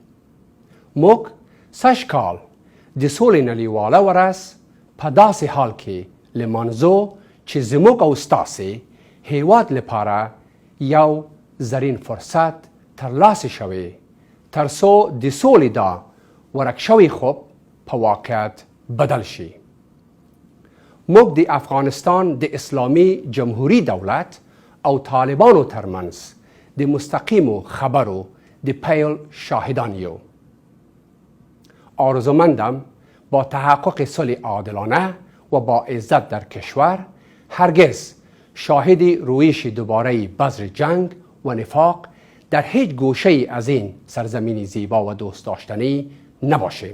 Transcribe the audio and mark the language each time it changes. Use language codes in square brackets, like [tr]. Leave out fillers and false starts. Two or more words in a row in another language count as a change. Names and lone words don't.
[ps] موږ سږ کال د سولې نړیواله ورځ په داسې حال کې لمانځو چې زموږ او ستاسې هیواد لپاره یو زرین فرصت ترلاسه شوی تر څو د سولې دا ورک شوی خوب په واقعیت بدل شي. موږ د افغانستان د اسلامي جمهوری دولت او طالبانو ترمنځ د مستقیمو خبرو د پیل شاهدان یو. [fa] آرزومندم با تحقق صلح عادلانه و با عزت در کشور هرگز شاهد رویش دوباره بذر جنگ و نفاق در هیچ گوشه از این سرزمین زیبا و دوست داشتنی نباشیم.